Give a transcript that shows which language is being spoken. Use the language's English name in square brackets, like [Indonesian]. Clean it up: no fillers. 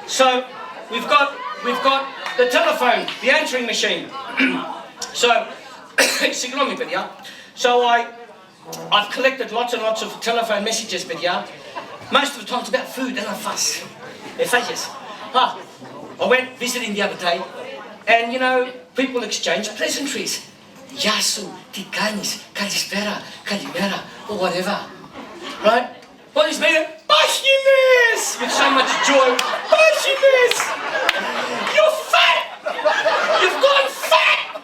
[English] So, we've got the telephone, the answering machine. [Greek] So, συγγνώμη παιδιά. [English] So I've collected lots and lots of telephone messages, παιδιά. Most of the time it's about food and I fuss. [Greek] Εφάγες. [English] I went visiting the other day and you know, people exchange pleasantries. [Greek] Γεια σου, τι κάνεις, καλησπέρα, καλημέρα, [English] or whatever. Right? [Greek] Όλες με λένε, πάχινες! [English] With so much joy. [Greek] Πάχινες! [English] You're fat! You've gone fat!